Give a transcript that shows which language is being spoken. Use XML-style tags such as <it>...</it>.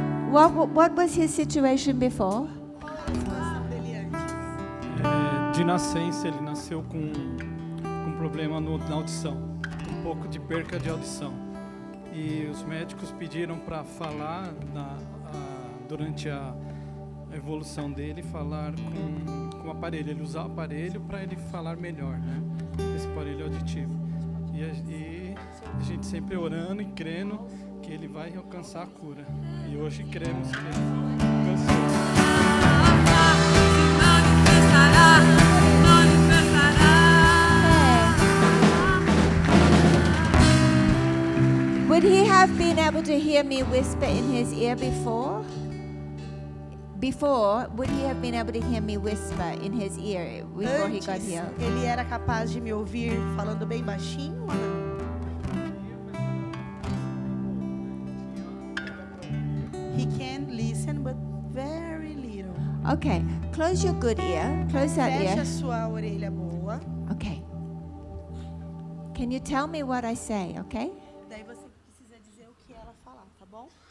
<en>What was his situation before?</en> <pt>De nascença, ele nasceu com um problema na audição, um pouco de perca de audição. E os médicos pediram para falar durante a evolução dele, falar com o aparelho. Ele usar o aparelho para ele falar melhor, né? Esse aparelho auditivo. E a gente sempre orando e crendo que ele vai alcançar a cura. E hoje cremos que ele alcançou.</pt> <en>Would he have been able to hear me whisper in his ear before? Would he have been able to hear me whisper in his ear before he got</en> <pt>Antes,</pt> <en>healed?</en> <pt>ele era capaz de me ouvir falando bem baixinho ou não?</pt> <en>He can listen, but very little. Okay, close your good ear. Close that</en> <pt>Feche</pt> <en>ear.</en> <pt>a sua orelha boa.</pt> <en>Okay. Can you tell me what I say, okay?</en> <pt>Daí você precisa dizer o que ela falar, tá bom?</pt>